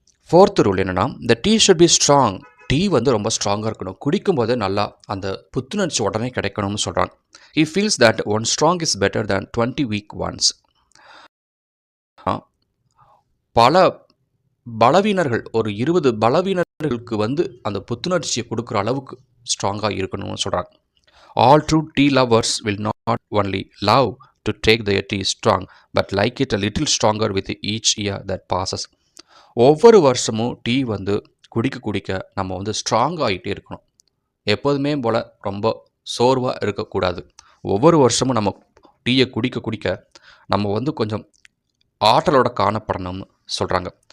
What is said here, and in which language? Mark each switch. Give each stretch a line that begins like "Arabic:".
Tamil: Fourth rule என்னென்னா,
English: The tea should be strong.
Tamil: Tea வந்து ரொம்ப ஸ்ட்ராங்காக இருக்கணும், குடிக்கும்போது நல்லா அந்த புத்துணர்ச்சி உடனே கிடைக்கணும்னு சொல்கிறாங்க.
English: He feels that one strong is better than 20 weak ones.
Tamil: பல பலவீனர்கள், ஒரு 20 பலவீனர்களுக்கு வந்து அந்த புத்துணர்ச்சியை கொடுக்குற அளவுக்கு ஸ்ட்ராங்காக இருக்கணும்னு சொல்கிறாங்க.
English: All true tea lovers will not only love to take their tea strong, but like it a little stronger with each year that passes.
Tamil: ஒவ்வொரு வருஷமும் டீ வந்து குடிக்க குடிக்க நம்ம வந்து ஸ்ட்ராங் ஆகிட்டே இருக்கணும். எப்போதுமே போல் ரொம்ப சோர்வாக இருக்கக்கூடாது. ஒவ்வொரு வருஷமும் நம்ம டீயை குடிக்க குடிக்க நம்ம வந்து கொஞ்சம் ஆற்றலோட காணப்படணும்னு சொல்கிறாங்க.